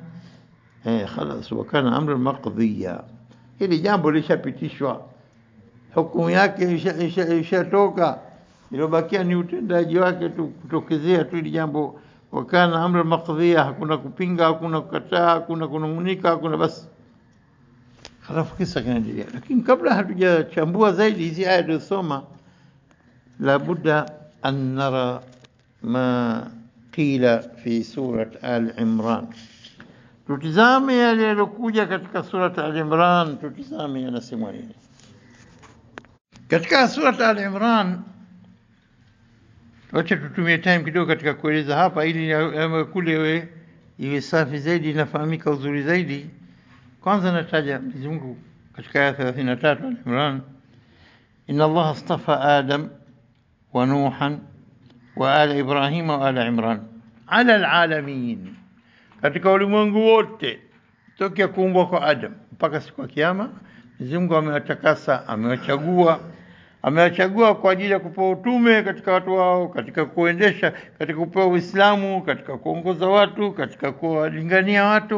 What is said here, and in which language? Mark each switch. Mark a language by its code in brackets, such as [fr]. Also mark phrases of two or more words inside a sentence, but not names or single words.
[ar] خلاص، وكان أمر مقضيا, [sw] hili jambo lishapitishwa, hukumu yake ishatoka, ilobakia ni utendaji wake tu, kutokezea tu hili jambo. [ar] وكان أمر مقضيا, [sw] hakuna kupinga, hakuna kukataa, hakuna kunungunika, hakuna, basi halafu kisa kinaendelea. Lakini kabla hatujachambua zaidi hizi aya tulizosoma, [ar] لا بد أن نرى ما قيل في سورة آل عمران. [sw] Tutizame yale yalokuja katika surat Al-Imran, tutizame yanasema nini. Katika surat Al-Imran, wacha tutumie time kidogo katika kueleza hapa, ili kule iwe safi zaidi, inafahamika uzuri zaidi. Kwanza nataja Mwenyezi Mungu katika aya 33 Al-Imran, [ar] إن الله اصطفى آدم ونوحا وآل إبراهيم وآل عمران على العالمين, [sw] katika ulimwengu wote tokea kuumbwa kwa Adam mpaka siku ya kiyama. Mwenyezi Mungu amewatakasa, amewachagua kwa ajili ya kupewa utume katika watu wao, katika kuendesha, katika kupewa Uislamu, katika kuongoza watu, katika kuwalingania watu.